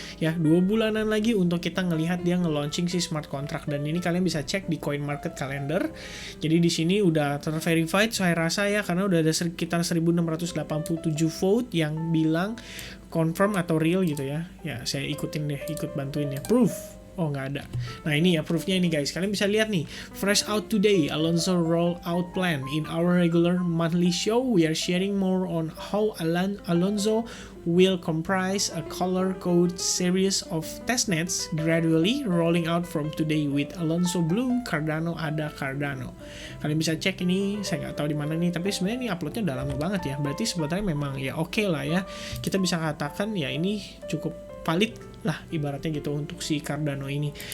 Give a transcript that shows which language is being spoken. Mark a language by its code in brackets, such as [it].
[id] Ya, 2 bulanan lagi untuk kita ngelihat dia nge-launching si smart contract, dan ini kalian bisa cek di Coin Market Calendar. Jadi di sini udah ter-verified saya rasa ya, karena udah ada sekitar 1687 vote yang bilang confirm atau real gitu ya. Ya, saya ikutin deh, ikut bantuin ya. Proof. Oh nggak ada. Nah ini ya proofnya ini guys. Kalian bisa lihat nih. [en] Fresh out today, Alonzo roll out plan. In our regular monthly show, we are sharing more on how Alonzo will comprise a color code series of testnets gradually rolling out from today with Alonzo Blue, Cardano ada Cardano. [id] Kalian bisa cek ini, saya nggak tahu di mana nih, tapi sebenarnya ini uploadnya udah lama banget ya. Berarti sebenarnya memang ya oke lah ya. Kita bisa katakan ya ini cukup valid lah ibaratnya gitu untuk si Cardano ini.